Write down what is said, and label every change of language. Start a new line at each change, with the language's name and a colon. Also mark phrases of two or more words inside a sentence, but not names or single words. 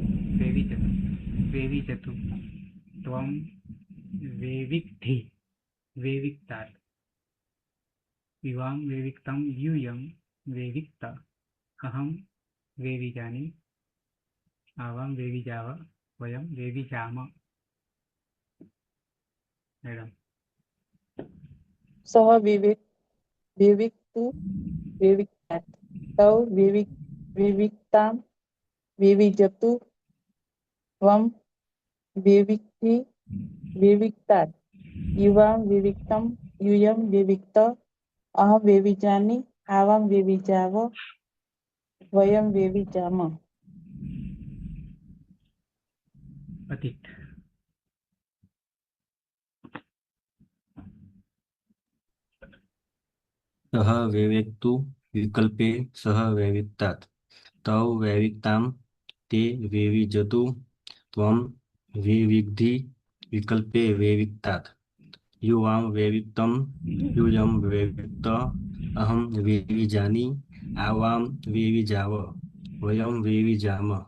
Sanskrit: विविजतु त्वं विविक्धि विविक्तात् युवां विविक्तं यूयं विविक्त अहं विविजानि आवां विविजाव वयं विविजाम. मैडम सह विविक्तु विविक्तात तौ विविक्ताम विविजतु त्वं विविक्ति विविक्तात युवां विविक्तम यूयं विविक्त अहं विविजानि आवां विविजाव वयं विविजाम. अतीत सह वैवेक्तु विकल्पे सह वैविक्तात् तौ वैविक्तां ते वैविजतु त्वं विविक्धि विकल्पे वैविक्तात् युवां वैविक्तं यूयं वैविक्त अहं विविजानि आवां विविजाव वयं विविजाम.